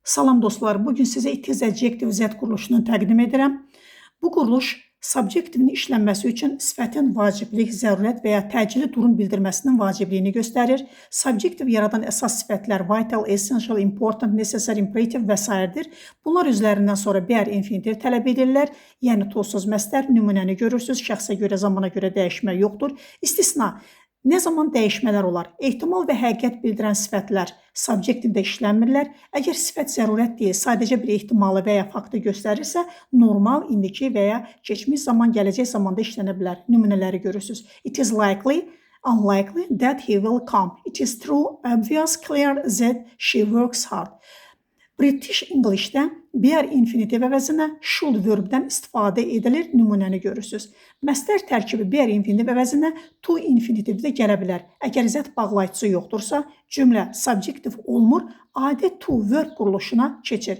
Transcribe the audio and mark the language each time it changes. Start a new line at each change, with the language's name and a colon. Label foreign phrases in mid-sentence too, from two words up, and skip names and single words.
Azerbaijani: Salam dostlar, bugün sizə
English: it is adjective Z
Azerbaijani: quruluşunu təqdim edirəm. Bu quruluş subjektivin işlənməsi üçün sifətin vaciblik, zərurət və ya təcili durum bildirməsinin vacibliyini göstərir. Subjektiv yaradan əsas sifətlər
English: vital, essential, important, necessary, imperative
Azerbaijani: və s. Bunlar özlərindən sonra BR infinitiv tələb edirlər. Yəni tozsuz məstər, nümunəni görürsünüz, şəxsə görə, zamana görə dəyişmə yoxdur. İstisna. Nə zaman dəyişmələr olar? Ehtimal və həqiqət bildirən sifətlər subjektivdə işlənmirlər. Əgər sifət zərurət deyil, sadəcə bir ehtimalı və ya faktı göstərirsə, normal, indiki və ya keçmiş zaman, gələcək zamanda işlənə bilər. Nümunələri görürsünüz.
English: It is likely, unlikely that he will come. It is true, obvious, clear that she works hard. British English'də
Azerbaijani: BR infinitiv əvəzinə should verbdən istifadə edilir. Nümunəni görürsünüz. Məstər tərkibi BR infinitiv əvəzinə to infinitiv də gələ bilər. Əgər zət bağlayıcısı yoxdursa, cümlə subjektiv olmur, adi
English: to verb
Azerbaijani: quruluşuna keçir.